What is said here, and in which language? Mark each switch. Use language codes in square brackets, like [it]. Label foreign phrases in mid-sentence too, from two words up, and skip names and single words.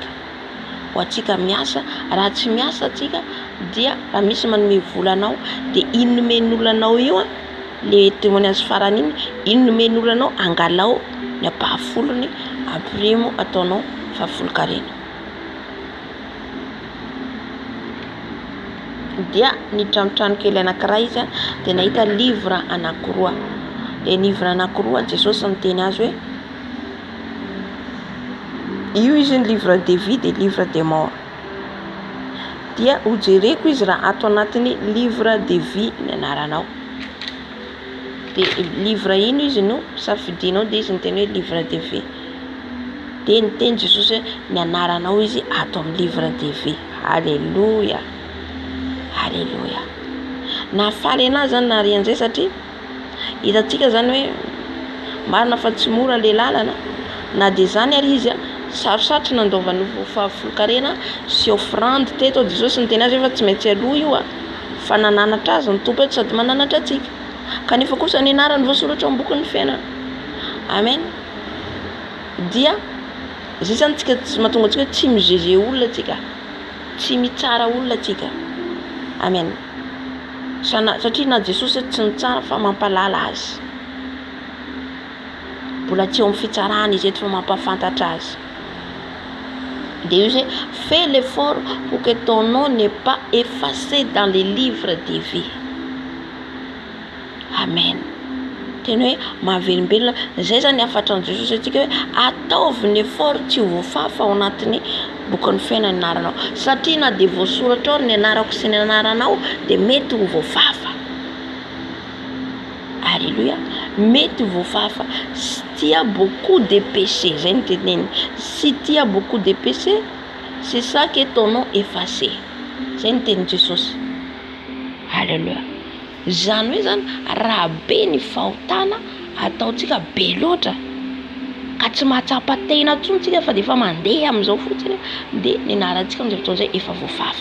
[mg] Ho antsika miasa, raha tsy miasa atsika dia raha misy manome vola anao dia iny nomen'olonanao io le témoignage farany iny nomen'olonanao angalao ny ampahafolony aprimo ataonao fahafolokarena. Dia ny tranotrano kely anankiray izy dia nahita livre anankiroa. Le livre anankiroa Jesosy niteny azy hoe io izy ny [fr] livre de vie [mg] dia [fr] livre de mort. [mg] Dia hojereko izy raha ato anatin'ny [fr] livre de vie [mg] ny anaranao. Dia livre ino izy no safidinao dia izy niteny hoe [fr] livre de vie. [mg] Dia niteny Jesosy hoe ny anaranao izy ato amin'ny [fr] livre de vie. [mg] Alléluia. Alléluia. Nahafaly anazy zany nahare an'izay satria hitantsika zany hoe marina fa tsy mora le lalana, na dia zany ary izy sarosarotry nandaovany fahafolokarena sy offrande teto Jesosy niteny azy efa tsy maintsy aloha io fa nananatra azy ny tompo eto sady mananatra atsika. kanefa kosa ny anarany voasoratra eo amin'ny bokin'ny fiainana. Amen. Dia zay zany tsika mahatonga antsika tsy mijeje olona tsika, tsy mitsara olona tsika. Amen. Satria na Jesosy tsy nitsara fa mampalala azy. Mbola tsy eo amin'ny fitsarana izy eto fa mampafantatra azy. [fr] Dieu fais l'effort pour que ton nom n'est pas effacé dans les livres des vies. [mg] Amen. Tena hoe mahavelombelona zay zany afatran'i Jesosy atsika hoe ataovy ny effort tsy ho voafafa ao anatin'ny bokin'ny fiainana ny anaranao, satria na dia voasoratra ao ny anarako sy ny anaranao dia mety ho voafafa. Alléluia. Mety ho voafafa. [fr] Si tu as beaucoup de péchés, [mg] zay ny teneniny. [fr] Si tu as beaucoup de péchés, c'est ça que ton nom effacé. [mg] Zay ny tenin Jesosy. Alléluia. Zany hoe zany raha be ny fahotana ataontsika be loatra ka tsy mahatsapa tena intsony tsika fa dia efa mandeha amin'izao fotsiny dia ny anarantsika amin'izay fotoana izay efa voafafa.